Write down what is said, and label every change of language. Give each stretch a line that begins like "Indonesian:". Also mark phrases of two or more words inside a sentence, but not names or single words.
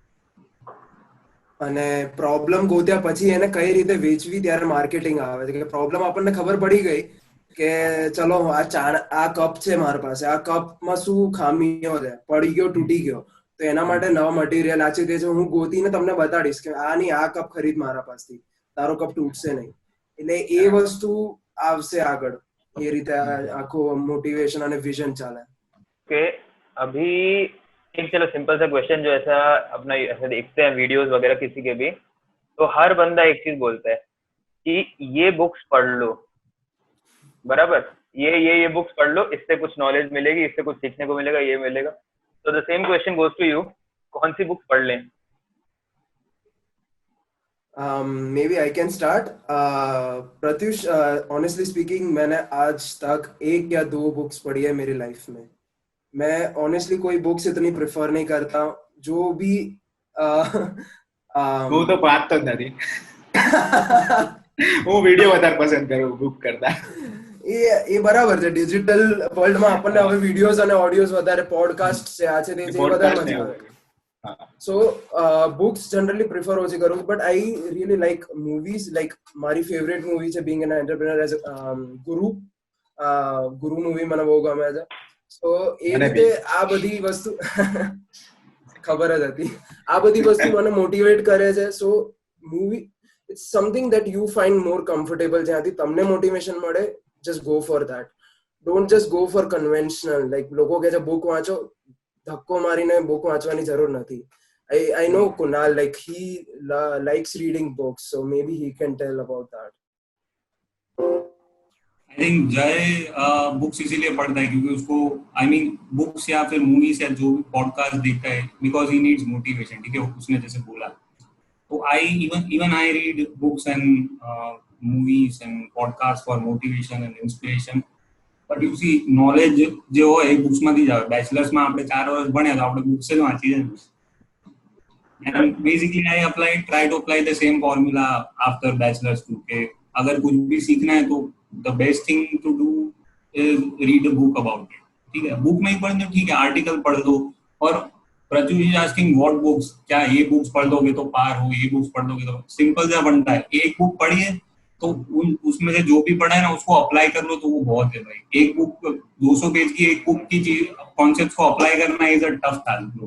Gujarati: અને પ્રોબ્લેમ ગોત્યા પછી એને કઈ રીતે વેચવી ત્યારે માર્કેટિંગ આવે છે કે પ્રોબ્લેમ આપણને ખબર પડી ગઈ કે ચલો આ કપ છે મારી પાસે, આ કપમાં શું ખામીઓ છે, પડી ગયો તૂટી ગયો, તો એના માટે નવા મટીરિયલ આ છે તે છે હું ગોતીને તમને બતાડીશ કે આ નહીં આ કપ ખરીદ મારા પાસથી, તારો કપ તૂટશે નહીં. એટલે એ વસ્તુ આવશે આગળ. ये રીતે આખો मोटिवेशन અને विजन ચાલે.
Hindi: कि अभी एक चलो सिंपल सा क्वेश्चन जो ऐसा अपना ऐसे देखते हैं वीडियोस वगैरह किसी के भी, तो हर बंदा एक चीज बोलता है कि ये बुक्स पढ़ लो, बराबर, ये बुक्स पढ़ लो, इससे कुछ नॉलेज मिलेगी, इससे कुछ सीखने को मिलेगा, ये मिलेगा. तो
English: the same question goes to you,
Hindi: कौन सी बुक्स पढ़ लें?
English: Maybe I can start. प्रत्युष, honestly speaking,
Hindi: मैंने आज तक 1 या 2 बुक्स पढ़ी है मेरी लाइफ में. मैं
English: honestly
Hindi: कोई बुक्स इतनी प्रेफर नहीं करता. जो भी
Gujarati: હું તો વાંચતો જ નથી. હું વિડીયો વધારે પસંદ કરું બુક કરતા. એ બરાબર છે.
English: digital world
Gujarati: આપણને હવે વિડીયોઝ અને ઓડિયોઝ વધારે, પોડકાસ્ટ છે, આ છે તે છે, વધારે મજા આવે.
English: So books generally prefer
Gujarati: ઓછી કરું,
English: but I really like movies.
Gujarati: Like મારી
English: favorite movie
Gujarati: છે
English: being an entrepreneur as
Gujarati: ગુરુ મૂવી મને બહુ ગમે છે. So એ રીતે આ બધી વસ્તુ ખબર જ હતી. આ બધી વસ્તુ મને મોટિવેટ કરે છે.
English: So movie it's something that you find more comfortable.
Gujarati: જ્યાંથી તમને મોટિવેશન મળે,
English: just go for that. Don't just go for conventional.
Gujarati: Like લોકો કહે છે book વાંચો, ધક્કો મારીને book વાંચવાની જરૂર નથી.
English: I know Kunal, like he likes reading books, so maybe he can tell about that. I think
Hindi: जय बुक्स इसीलिए पढ़ता है क्योंकि उसको बुक्स या फिर मूवीज या जो भी पॉडकास्ट देखता है
English: because he needs motivation.
Hindi: ठीक है, उसने जैसे बोला, तो
English: even I read books and movies and podcasts for motivation and inspiration. But you see, knowledge
Gujarati: જે હોય એ બુક્સ માંથી જ આવે. બેચલર્સમાં આપણે 4 વર્ષ ભણ્યા તો આપણે બુક્સ જ વાંચી છે.
English: And basically I try to apply the same formula after bachelor's too. કે
Hindi: अगर कुछ भी सीखना है तो
English: the best thing to do is read a book about it.
Hindi: ठीक है, बुक नहीं पढ़ने ठीक है, आर्टिकल पढ़ दो. और प्रत्युष
English: is asking what books,
Hindi: क्या ये बुक्स पढ़ दोगे तो पार हो, ये बुक्स पढ़ दोगे तो. सिंपल सा बनता है, एक बुक पढ़िए तो उसमें से जो भी पढ़ा है ना उसको अप्लाई कर लो तो वो बहुत है भाई. एक बुक 200 पेज की एक बुक की चीज कॉन्सेप्ट को अप्लाई करना
English: is a tough task.